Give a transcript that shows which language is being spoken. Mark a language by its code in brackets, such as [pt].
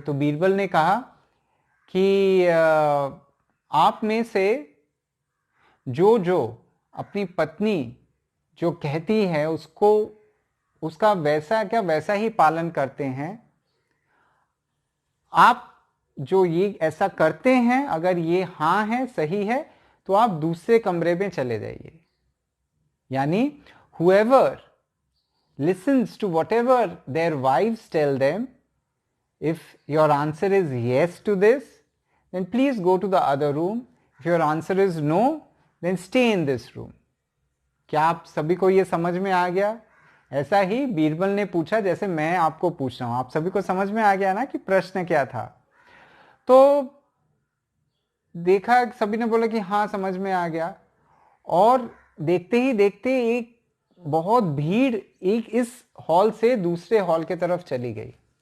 [hi] तो बीरबल ने कहा कि आप में से जो जो अपनी पत्नी जो कहती है उसको, उसका वैसा क्या वैसा ही पालन करते हैं। आप जो ये ऐसा करते हैं, अगर ये हाँ है, सही है, तो आप दूसरे कमरे में चले जाइए। [en] यानी whoever listens to whatever their wives tell them, if your answer is yes to this, then please go to the other room. If your answer is no, then stay in this room. [hi] क्या आप सभी को ये समझ में आ गया? ऐसा ही बीरबल ने पूछा जैसे मैं आपको पूछ रहा हूं। आप सभी को समझ में आ गया ना कि प्रश्न क्या था? तो देखा, सभी ने बोला कि हाँ समझ में आ गया। और देखते ही देखते एक बहुत भीड़ एक इस हॉल से दूसरे हॉल की तरफ चली गई।